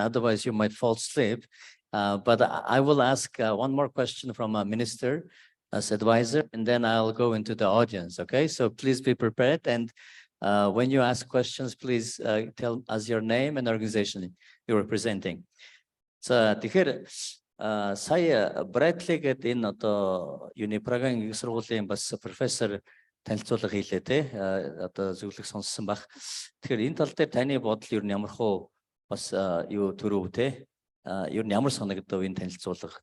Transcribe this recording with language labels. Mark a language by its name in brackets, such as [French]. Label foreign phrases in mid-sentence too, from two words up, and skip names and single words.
[English] Otherwise, you might fall asleep. But I will ask one more question from a minister as advisor, and then I'll go into the audience. Okay, so please be prepared. And When you ask questions, please tell us your name and organization you're representing. [Mongolian] За тэгэхээр сая Брэдли гэдэг энэ одоо юуны Paragon их сургуулийн бас профессор танилцуулга хийлээ те одоо зөвлөх сонссон баг. Тэгэхээр энэ тал дээр таны бодол юу ямар хөө бас юу төрөв те юу ямар санагдав энэ танилцуулга.